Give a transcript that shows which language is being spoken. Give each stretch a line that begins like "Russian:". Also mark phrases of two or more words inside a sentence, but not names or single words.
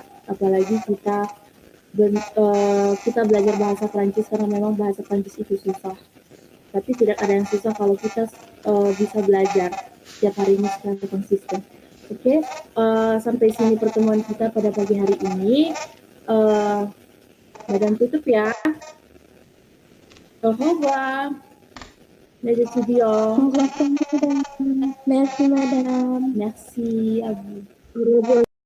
Indonesian: Apalagi kita belajar bahasa Prancis karena memang bahasa Prancis itu susah. Tapi tidak ada yang susah kalau kita bisa belajar setiap harinya secara konsisten. Oke, sampai sini pertemuan kita pada pagi hari ini. Madam tutup ya.
French: Au revoir. Les étudiants. Merci, Madam. Merci à vous.